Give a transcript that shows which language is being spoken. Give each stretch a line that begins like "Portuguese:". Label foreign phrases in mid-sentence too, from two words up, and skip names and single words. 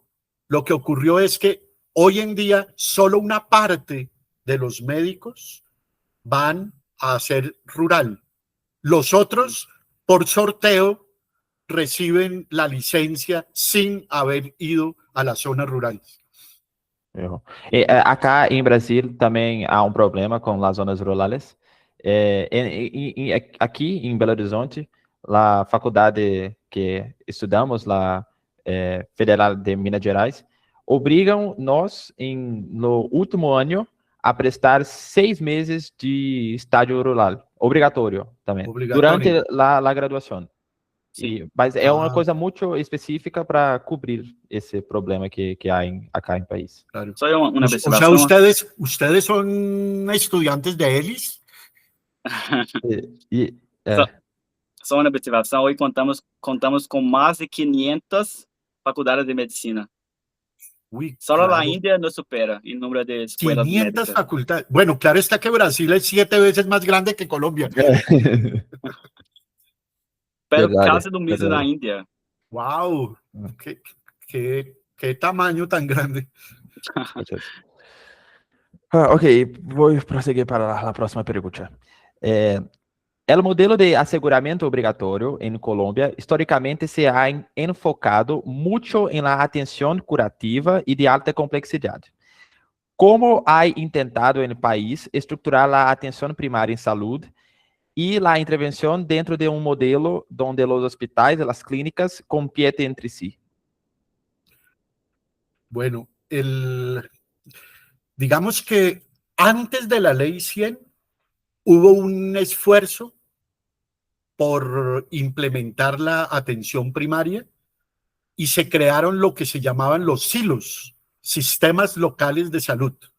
Spanish: Lo que ocurrió es que hoy en día solo una parte de los médicos van a hacer rural. Los otros, por sorteo, reciben la licencia sin haber ido a las zonas rurales.
Portuguese: Acá em Brasil também há um problema com as zonas rurales. Aqui em Belo Horizonte, a faculdade que estudamos, Federal de Minas Gerais, obrigam-nos, no último ano, a prestar 6 meses de estágio rural, obrigatório também, durante a graduação. Mas é uma coisa muito específica para cobrir esse problema que há acá em país.
Spanish: Claro.
Portuguese: Só uma
Spanish: O sea, ustedes son estudiantes de ELIS.
Portuguese: Só uma observação, hoje contamos com mais de 500 faculdades de medicina.
Spanish: Solo claro. la India nos supera en número de escuelas
Portuguese: 500
Spanish: médicas. facultades. Bueno, claro está que Brasil es 7 veces más grande que Colombia. Pero casi lo mismo na Índia. ¡Wow! ¿Qué tamaño tan grande?
Portuguese: Ok, vou prosseguir para a próxima pergunta. O modelo de asseguramento obrigatório em Colômbia historicamente
Spanish: se ha enfocado
Portuguese: muito em la atenção curativa e de alta complexidade. Como
Spanish: ha intentado
Portuguese: no país estruturar a atenção primária em saúde e a intervenção dentro de um modelo onde os hospitais e as clínicas competem entre si?
Spanish: Bueno, digamos que antes de la ley 100 hubo un esfuerzo por implementar la atención primaria y se crearon lo que se llamaban los silos, sistemas locales de salud.